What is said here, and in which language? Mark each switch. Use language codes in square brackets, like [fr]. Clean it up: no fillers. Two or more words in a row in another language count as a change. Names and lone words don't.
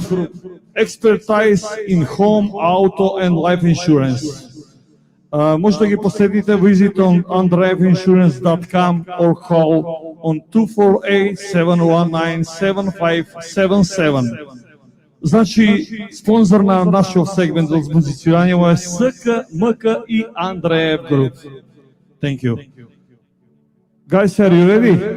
[en] Expertise in Home, Auto and Life Insurance. [mk] Може да ги посетите, [en] visit on andreevinsurance.com or call on 248-719-7577. [mk] Значи, спонзор на нашиот сегмент од музицирање е СКМК и Андреев Груп. [en] Thank you. Guys, are you ready?